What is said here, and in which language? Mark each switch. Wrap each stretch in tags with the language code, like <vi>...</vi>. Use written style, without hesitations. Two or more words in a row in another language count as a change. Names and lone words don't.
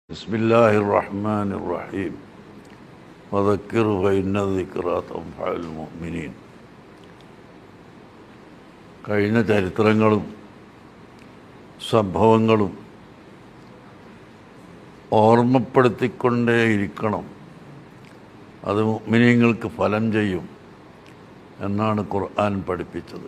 <ar>بسم الله الرحمن الرحيم وذكر فإن الذكرى تنفع المؤمنين.</ar> <ml>കഴിഞ്ഞ ചരിത്രങ്ങളും സംഭവങ്ങളും ഓർമ്മപ്പെടുത്തിക്കൊണ്ടേയിരിക്കണം. അത് മുഅ്മിനീങ്ങൾക്ക് ഫലം ചെയ്യും എന്നാണ് ഖുർആൻ പഠിപ്പിച്ചത്.</ml>